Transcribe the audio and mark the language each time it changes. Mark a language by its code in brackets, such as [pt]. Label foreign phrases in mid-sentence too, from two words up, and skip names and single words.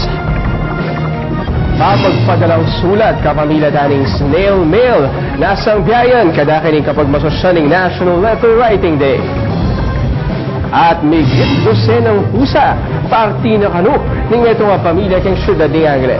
[pam] Papagpadalang sulat kapamilya daning snail mail, nasang biyayan kadakining kapag masosyaling National Letter Writing Day. At migit dosenang pusa, parti na kanu ning ito nga pamilya king Ciudad de Angeles.